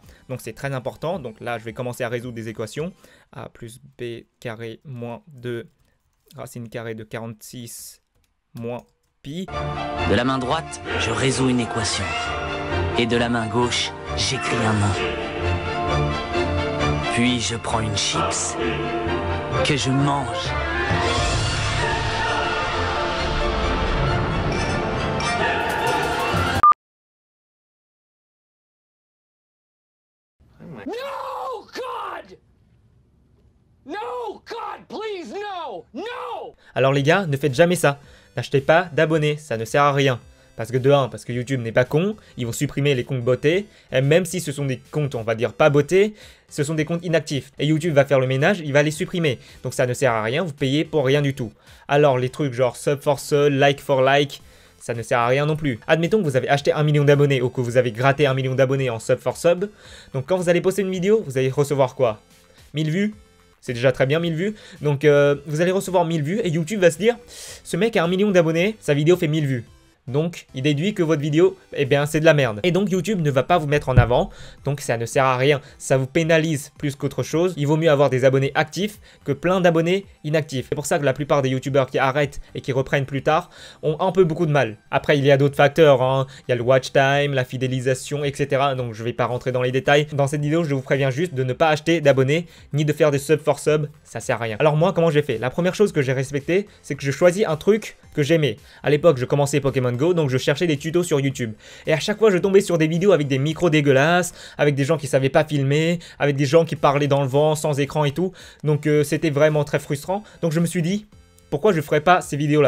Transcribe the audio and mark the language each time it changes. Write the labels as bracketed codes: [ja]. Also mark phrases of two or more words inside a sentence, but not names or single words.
[fr] Donc c'est très important, donc là je vais commencer à résoudre des équations. A plus B carré moins 2 racine carrée de 46 moins pi. De la main droite, je résous une équation. Et de la main gauche, j'écris un nom. Puis je prends une chips que je mange. [en] No, God! No, God, please, no! No! [fr] Alors les gars, ne faites jamais ça. n'achetez pas d'abonnés, ça ne sert à rien. Parce que de 1, parce que YouTube n'est pas con, ils vont supprimer les comptes bottés, et même si ce sont des comptes, on va dire, pas bottés, ce sont des comptes inactifs. Et YouTube va faire le ménage, il va les supprimer. Donc ça ne sert à rien, vous payez pour rien du tout. Alors les trucs genre [en] sub for sub, like for like, [fr] ça ne sert à rien non plus. Admettons que vous avez acheté 1 million d'abonnés ou que vous avez gratté 1 million d'abonnés en [en] sub for sub. [fr] Donc quand vous allez poster une vidéo, vous allez recevoir quoi? 1000 vues? C'est déjà très bien 1000 vues. Donc vous allez recevoir 1000 vues et YouTube va se dire, ce mec a 1 million d'abonnés, sa vidéo fait 1000 vues. Donc, il déduit que votre vidéo, eh bien, c'est de la merde. Et donc, YouTube ne va pas vous mettre en avant. Donc, ça ne sert à rien. Ça vous pénalise plus qu'autre chose. Il vaut mieux avoir des abonnés actifs que plein d'abonnés inactifs. C'est pour ça que la plupart des YouTubeurs qui arrêtent et qui reprennent plus tard ont un peu beaucoup de mal. Après, il y a d'autres facteurs, hein. Il y a le [en] watch time, [fr] la fidélisation, etc. Donc, je ne vais pas rentrer dans les détails. Dans cette vidéo, je vous préviens juste de ne pas acheter d'abonnés ni de faire des [en] sub for sub. [fr] Ça sert à rien. Alors, moi, comment j'ai fait? La première chose que j'ai respectée, c'est que je choisis un truc que j'aimais. À l'époque, je commençais Pokémon Go, donc je cherchais des tutos sur YouTube. Et à chaque fois, je tombais sur des vidéos avec des micros dégueulasses, avec des gens qui savaient pas filmer, avec des gens qui parlaient dans le vent, sans écran et tout. Donc c'était vraiment très frustrant. Donc je me suis dit, pourquoi je ferais pas ces vidéos-là?